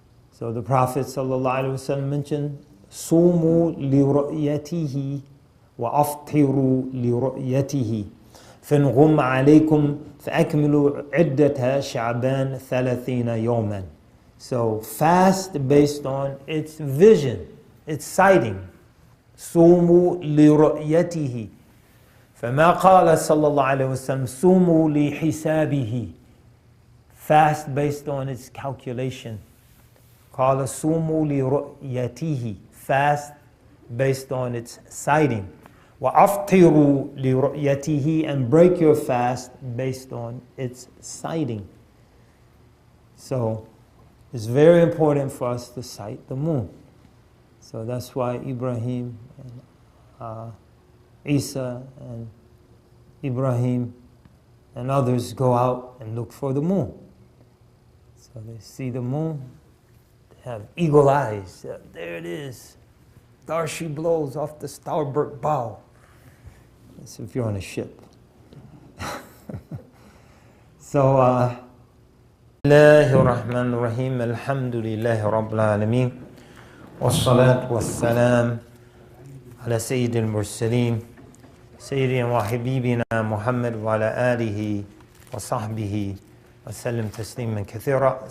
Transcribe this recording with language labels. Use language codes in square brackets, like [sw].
[en] So the Prophet ﷺ mentioned, [ar] "Sumu li ru'yatihi wa aftiru li ru'yatihi. فَإِنْ غُمَّ عَلَيْكُمْ فَأَكْمِلُوا عِدَّةَ شَعْبَانَ 30 يَوْمًا." [en] So fast based on its vision, its sighting. [ar] صُومُوا لِرُؤْيَتِهِ فما قال صلى الله عليه وسلم صوموا لحسابه, [en] fast based on its calculation. [ar] قال صوموا لرؤيته, [en] fast based on its sighting. [ar] وأفطروا لرؤيته, [en] and break your fast based on its sighting. So it's very important for us to sight the moon. So that's why Ibrahim and Isa and Ibrahim and others go out and look for the moon. So they see the moon, they have eagle eyes. There it is. There she blows off the starboard bow. That's if you're on a ship. [ar] So, الله الرحمن الرحيم الحمد لله رب العالمين والصلاة والسلام على سيد المرسلين سيدنا وحبيبنا محمد وعلى آله وصحبه وسلم تسليما كثيرا.